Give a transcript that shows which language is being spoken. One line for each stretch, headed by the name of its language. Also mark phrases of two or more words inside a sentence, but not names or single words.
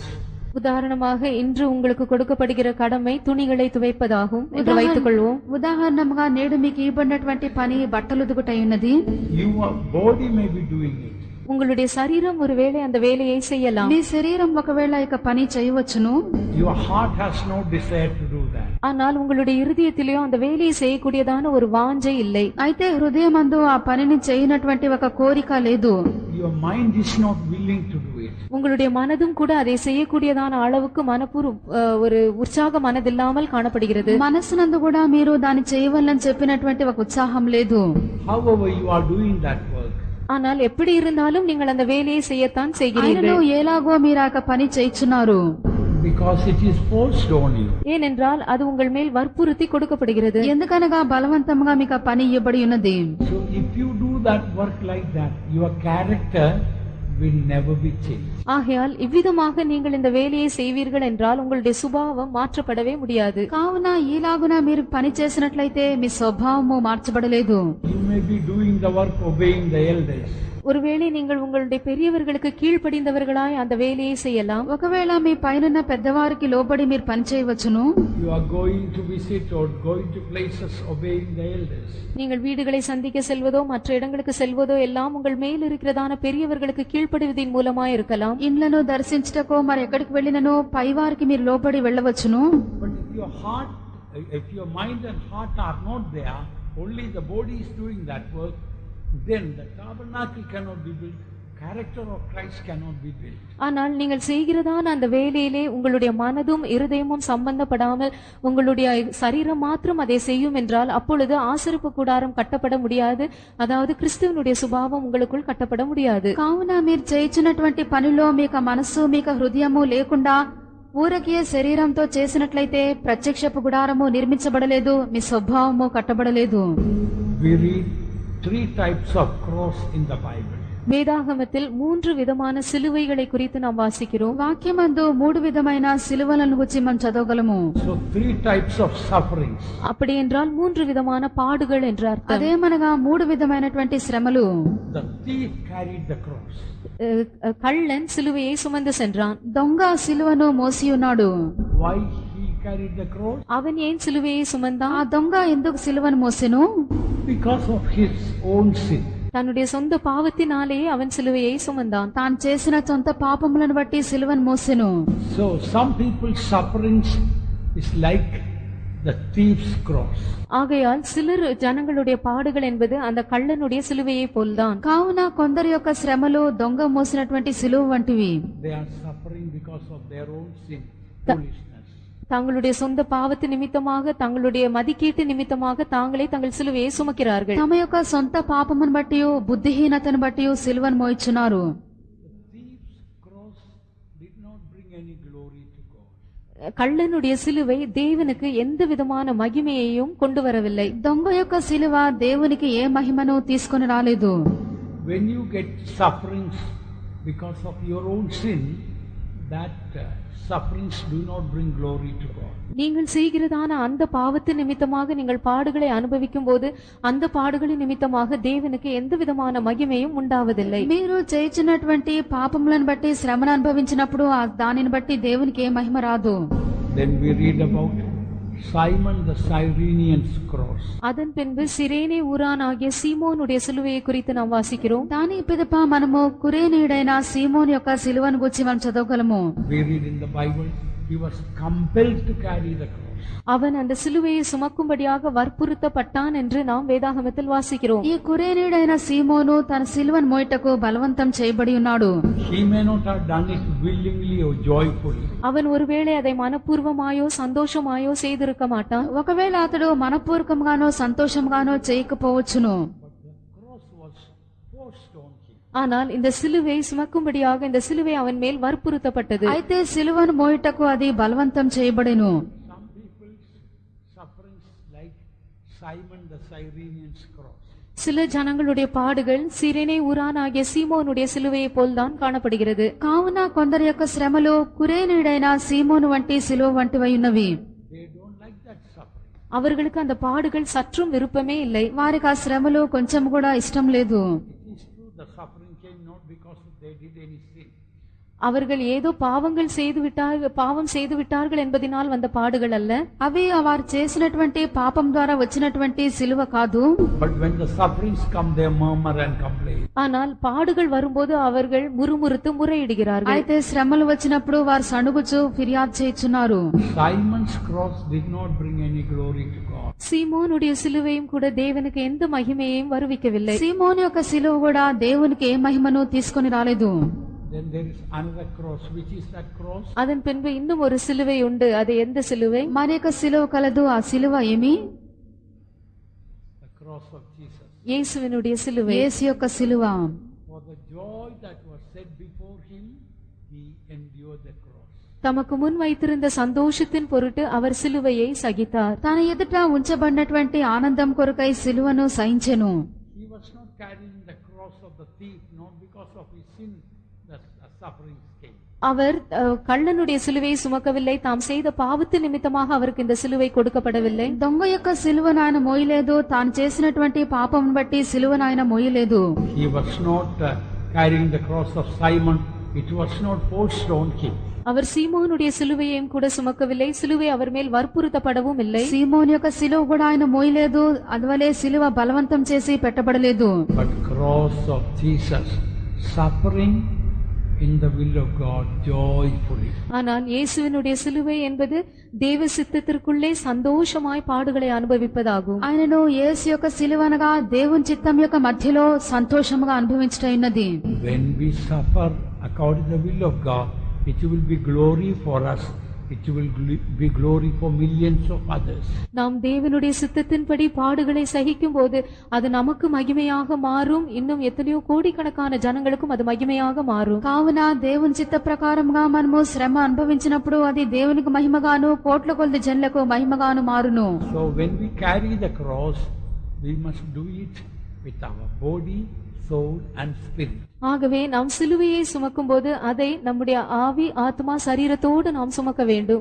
Tamil: உதாரணமாக இன்று உங்களுக்கு கொடுக்கப்படுகிற கடமை துணிகளை துவைப்பதாகும் என்று வைத்துக் கொள்வோம்.
Telugu: ఉదాహరణగా నేడు మీకు ఇవ్వబడినటువంటి పని బట్టలు ఉతుకుటై ఉన్నది.
English: Your body may be doing it.
Tamil: உங்களுடைய சரீரம் ஒருவேளை அந்த வேலையை செய்யலாம்.
Telugu: మీ శరీరం ఒకవేళ ఇక పని చేయవచ్చును.
English: Your heart has no desire to do that.
Tamil: ஆனால் உங்களுடைய இருதயத்திலேயோ அந்த வேலையை செய்யக்கூடியதான ஒரு வாஞ்சை இல்லை.
Telugu: అయితే హృదయమందు ఆ పనిని చేయనటువంటి ఒక కోరిక లేదు.
English: Your mind is not willing to do it.
Tamil: உங்களுடைய மனதும் கூட அதை செய்யக்கூடியதான அளவுக்கு ஒரு உற்சாக மனதில்லாமல் காணப்படுகிறது.
Telugu: మనసునందు కూడా మీరు దాన్ని చేయవలని చెప్పినటువంటి ఒక ఉత్సాహం లేదు.
English: However you are doing that work.
Tamil: ஆனால் எப்படி இருந்தாலும் நீங்கள் அந்த வேலையை செய்யத்தான் செய்கிறீர்கள்.
Telugu: ఎలాగో మీరు ఆ పని చేయుచున్నారు.
English: Because it is forced on you.
Tamil: ஏனென்றால் அது உங்கள் மேல் வற்புறுத்தி கொடுக்கப்படுகிறது.
Telugu: ఎందుకనగా బలవంతంగా మీకు ఆ పని ఇవ్వబడి ఉన్నది.
English: So if you do that work like that, your character will never be changed.
Tamil: ஆகையால் இவ்விதமாக நீங்கள் இந்த வேலையை செய்வீர்கள் என்றால் உங்களுடைய சுபாவம் மாற்றப்படவே முடியாது.
Telugu: కావున ఈలాగున మీరు పని చేసినట్లయితే మీ స్వభావము మార్చబడలేదు.
English: You may be doing the work obeying the elders.
Tamil: ஒருவேளை நீங்கள் உங்களுடைய பெரியவர்களுக்கு கீழ்ப்படிந்தவர்களாய் அந்த வேலையை செய்யலாம்.
Telugu: ఒకవేళ మీ పైనున్న పెద్దవారికి లోబడి మీరు పని చేయవచ్చును.
English: You are going to visit or going to places obeying the elders.
Tamil: நீங்கள் வீடுகளை சந்திக்க செல்வதோ மற்ற இடங்களுக்கு செல்வதோ எல்லாம் உங்கள் மேல் இருக்கிறதான பெரியவர்களுக்கு கீழ்ப்படிவதின் மூலமாய் இருக்கலாம்.
Telugu: ఇండ్లను దర్శించుటకో మరి ఎక్కడికి వెళ్ళినను పైవారికి మీరు లోబడి వెళ్ళవచ్చును.
English: But if your mind and heart are not there, only the body is doing that work, then the tabernacle cannot be built, character of Christ cannot be built.
Tamil: ஆனால் நீங்கள் செய்கிறதான அந்த வேலையிலே உங்களுடைய மனதும் இருதயமும் சம்பந்தப்படாமல் உங்களுடைய சரீரம் மாத்திரம் அதை செய்யும் என்றால் அப்பொழுது ஆசரிப்பு கூடாரம் கட்டப்பட முடியாது. அதாவது கிறிஸ்துவனுடைய சுபாவம் உங்களுக்குள் கட்டப்பட முடியாது.
Telugu: కావున మీరు చేయుచున్నటువంటి పనిలో మీకు మనస్సు మీకు హృదయము లేకుండా ఊరకే శరీరంతో చేసినట్లయితే ప్రత్యక్షపు గుడారము నిర్మించబడలేదు, మీ స్వభావము కట్టబడలేదు.
English: We read 3 types of cross in the Bible.
Tamil: வேதாகமத்தில் 3 விதமான சிலுவைகளை குறித்து நாம் வாசிக்கிறோம்.
Telugu: వాక్యమందు 3 విధమైన సిలువలను గురించి మనం చదవగలము.
English: So 3 types of sufferings.
Tamil: அப்படி என்றால் 3 விதமான பாடுகள் என்ற அர்த்தம்.
Telugu: అదేమనగా 3 విధమైనటువంటి శ్రమలు.
English: The thief carried the cross.
Tamil: கள்ளன் சிலுவையை சுமந்து சென்றான்.
Telugu: దొంగ సిలువను మోసి ఉన్నాడు.
English: Why he carried the cross?
Tamil: அவன் ஏன் சிலுவையை சுமந்தான்?
Telugu: ఆ దొంగ ఎందుకు సిలువను మోసెను?
English: Because of his own sin.
Tamil: தன்னுடைய சொந்த பாவத்தினாலேயே அவன் சிலுவையை சுமந்தான்.
Telugu: తాను చేసిన సొంత పాపములను బట్టి సిలువను మోసెను.
English: So some people's sufferings is like the thief's cross.
Tamil: ஆகையால் சிலர் ஜனங்களுடைய பாடுகள் என்பது அந்த கள்ளனுடைய சிலுவையை போல்தான்.
Telugu: కావున కొందరి యొక్క శ్రమలు దొంగ మోసినటువంటి సిలువ వంటివి.
English: They are suffering because of their own sin, foolishness.
Tamil: தங்களுடைய சொந்த பாவத்து நிமித்தமாக தங்களுடைய மதிக்கீட்டு நிமித்தமாக தாங்களே தங்கள் சிலுவையை சுமக்கிறார்கள்.
Telugu: తమ యొక్క సొంత పాపమును బట్టి బుద్ధిహీనతను బట్టి సిలువను మోయిచున్నారు.
English: The thief's cross did not bring any glory to God.
Tamil: கள்ளனுடைய சிலுவை தேவனுக்கு எந்த விதமான மகிமையையும் கொண்டு வரவில்லை.
Telugu: దొంగ యొక్క సిలువ దేవునికి ఏ మహిమను తీసుకొని రాలేదు.
English: When you get sufferings because of your own sin, that sufferings do not bring glory to God.
Tamil: நீங்கள் செய்கிறதான அந்த பாவத்து நிமித்தமாக நீங்கள் பாடுகளை அனுபவிக்கும் போது அந்த பாடுகளின் நிமித்தமாக தேவனுக்கு எந்த விதமான மகிமையும் உண்டாவதில்லை.
Telugu: మీరు చేయించినటువంటి పాపములను బట్టి శ్రమను అనుభవించినప్పుడు దానిని బట్టి దేవునికి ఏ మహిమ రాదు.
English: Then we read about Simon the Cyrenian's cross.
Tamil: அதன் பின்பு சிரேனே ஊரானாகிய சீமோனுடைய சிலுவையை குறித்து நாம் வாசிக்கிறோம்.
Telugu: దాని పిదప మనము కురేనీయుడైన సీమోను యొక్క సిలువను గురించి మనం చదవగలము.
English: We read in the Bible, he was compelled to carry the cross.
Tamil: அவன் அந்த சிலுவையை சுமக்கும்படியாக வற்புறுத்தப்பட்டான் என்று நாம் வேதாகமத்தில் வாசிக்கிறோம்.
Telugu: ఈ కురేనీయుడైన సీమోను తన సిలువను మోయటకు బలవంతం చేయబడి ఉన్నాడు.
English: He may not have done it willingly or joyfully.
Tamil: அவன் ஒருவேளை அதை மனப்பூர்வமாயோ சந்தோஷமாயோ செய்திருக்க மாட்டான்.
Telugu: ఒకవేళ అతడు మనపూర్వకంగానో సంతోషంగానో చేయకపోవచ్చును.
Tamil: ஆனால் இந்த சிலுவை சுமக்கும்படியாக இந்த சிலுவை அவன் மேல் வற்புறுத்தப்பட்டது.
Telugu: అయితే సిలువను మోయటకు అది బలవంతం చేయబడెను.
English: Some people's sufferings like Simon the Cyrenian's cross.
Tamil: சில ஜனங்களுடைய பாடுகள் சிரேனே ஊரானாகிய சீமோனுடைய சிலுவையை போல்தான் காணப்படுகிறது.
Telugu: కావున కొందరి యొక్క శ్రమలు కురేనీయుడైన సీమోను వంటి సిలువ వంటివై ఉన్నవి.
English: They don't like that suffering.
Tamil: அவர்களுக்கு அந்த பாடுகள் சற்றும் விருப்பமே இல்லை.
Telugu: వారికి ఆ శ్రమలు కొంచెం కూడా ఇష్టం లేదు.
English: It is true the suffering came not because they did any sin.
Tamil: அவர்கள் ஏதோ பாவம் செய்து விட்டார்கள் என்பதனால் வந்த பாடுகள் அல்ல.
Telugu: అవి వారు చేసినటువంటి పాపం ద్వారా వచ్చినటువంటి సిలువ కాదు.
English: But when the sufferings come, they murmur and complain.
Tamil: ஆனால் பாடுகள் வரும்போது அவர்கள் முறுமுறுத்து முறையிடுகிறார்கள்.
Telugu: అయితే శ్రమలు వచ్చినప్పుడు వారు సణుగుచు ఫిర్యాదు చేయుచున్నారు.
English: Simon's cross did not bring any glory to God.
Tamil: சீமோனுடைய சிலுவையும் கூட தேவனுக்கு எந்த மகிமையையும் வருவிக்கவில்லை.
Telugu: సీమోను యొక్క సిలువ కూడా దేవునికి ఏ మహిమను తీసుకొని రాలేదు.
English: Then there is another cross. Which is that cross?
Tamil: அதன் பின்பு இன்னும் ஒரு சிலுவை உண்டு. அது எந்த சிலுவை?
Telugu: మరి యొక్క సిలువ కలదు. ఆ సిలువ ఏమి?
English: The cross of Jesus.
Tamil: இயேசுவினுடைய சிலுவை.
Telugu: యేసు యొక్క సిలువ.
English: For the joy that was set before him, he endured the cross.
Tamil: தமக்கு முன் வைத்திருந்த சந்தோஷத்தின் பொருட்டு அவர் சிலுவையை சகித்தார்.
Telugu: తన ఎదుట ఉంచబడినటువంటి ఆనందం కొరకై సిలువను సహించెను.
English: He was not carrying the cross of the thief, not because of his sin, the sufferings came.
Tamil: அவர் கள்ளனுடைய சிலுவையை சுமக்கவில்லை, தாம் செய்த பாவத்து நிமித்தமாக அவருக்கு இந்த சிலுவை கொடுக்கப்படவில்லை.
Telugu: దొంగ యొక్క సిలువను ఆయన మోయలేదు, తాను చేసినటువంటి పాపం బట్టి సిలువను ఆయన మోయలేదు.
English: He was not carrying the cross of Simon. It was not forced on him.
Tamil: அவர் சீமோனுடைய சிலுவையையும் கூட சுமக்கவில்லை, சிலுவை அவர் மேல் வற்புறுத்தப்படவும் இல்லை.
Telugu: సీమోను యొక్క సిలువ కూడా ఆయన మోయలేదు, అదివలే సిలువ బలవంతం చేసి పెట్టబడలేదు.
English: But cross of Jesus, suffering in the will of God joyfully.
Tamil: ஆனால் இயேசுவினுடைய சிலுவை என்பது தேவ சித்தத்திற்குள்ளே சந்தோஷமாய் பாடுகளை அனுபவிப்பதாகும்.
Telugu: ఆయనను యేసు యొక్క సిలువ అనగా దేవుని చిత్తం యొక్క మధ్యలో సంతోషముగా అనుభవించటైనది.
English: When we suffer according to the will of God, it will be glory for us. It will be glory for millions of others.
Tamil: நாம் தேவனுடைய சித்தத்தின்படி பாடுகளை சகிக்கும் போது அது நமக்கு மகிமையாக மாறும், இன்னும் எத்தனையோ கோடிக்கணக்கான ஜனங்களுக்கும் அது மகிமையாக மாறும்.
Telugu: కావున దేవుని చిత్త ప్రకారముగా మనము శ్రమ అనుభవించినప్పుడు అది దేవునికి మహిమగాను కోట్ల కొలది జనులకు మహిమగాను మారును.
English: So when we carry the cross, we must do it with our body, soul and spirit.
Tamil: ஆகவே நாம் சிலுவையை சுமக்கும் போது அதை நம்முடைய ஆவி, ஆத்மா, சரீரத்தோடு நாம் சுமக்க வேண்டும்.